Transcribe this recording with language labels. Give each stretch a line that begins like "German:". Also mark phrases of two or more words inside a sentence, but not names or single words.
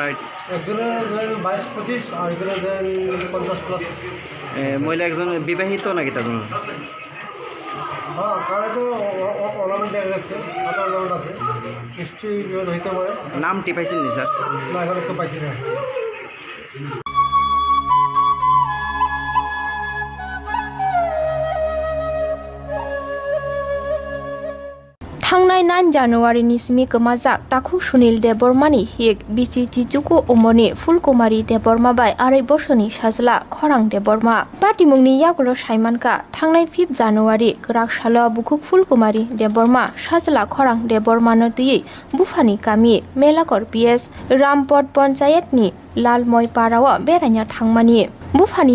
Bangla: একজনের ধরেন 22-25 আর একজনের ধরেন 50+। মহিলা একজন বিবাহিত নাকি তার জন্য? হ্যাঁ, কারণে তো অর্নামেন্ট দেখা যাচ্ছে, হাতে অর্নামেন্ট আছে, নিশ্চয়ই বিবাদ হইতে পারে। নামটি পাইছেন নি স্যার? না, এখন একটু পাইছি না।
Kok Borok: थांनाय 9 जानुवारिनि सिमि गोमाजाक ताखु सुनील देबबर्मानि हिक बिसि चिचुकु ओमनि फुलकुमारी देबबर्मा बाय 2 बोसोरनि साजला खरां देबबर्मा पाटिमुंनि यागुलो साइमानका थांनाय 5 जानुवारि गराकसालो बुकुक फुलकुमारी देबबर्मा साजला खरां देबबर्मानो दुयै बुफानि गामि मेलाकर PS रामपट पन्चायतनि लालमय पाराव बेरायना थांमानि बुफानि